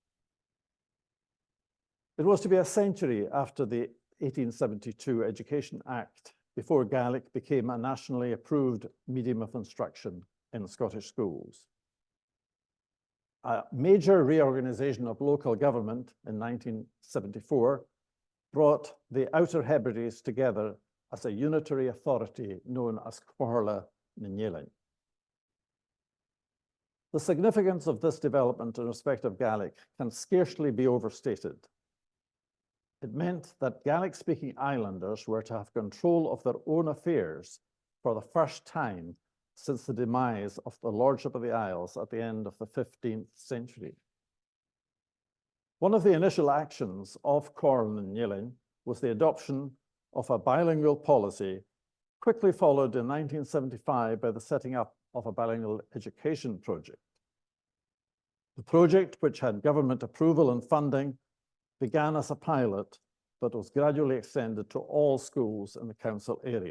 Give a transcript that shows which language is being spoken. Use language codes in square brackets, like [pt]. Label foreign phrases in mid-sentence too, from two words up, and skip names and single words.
[en] It was to be a century after the 1872 Education Act before Gaelic became a nationally approved medium of instruction in Scottish schools. A major reorganization of local government in 1974 brought the Outer Hebrides together as a unitary authority known as Comhairle na nGaedheal. The significance of this development in respect of Gaelic can scarcely be overstated. It meant that Gaelic-speaking islanders were to have control of their own affairs for the first time since the demise of the Lordship of the Isles at the end of the 15th century. One of the initial actions of Comhairle na nGaedheal was the adoption of a bilingual policy, quickly followed in 1975 by the setting up of a bilingual education project. The project, which had government approval and funding, began as a pilot, but was gradually extended to all schools in the council area.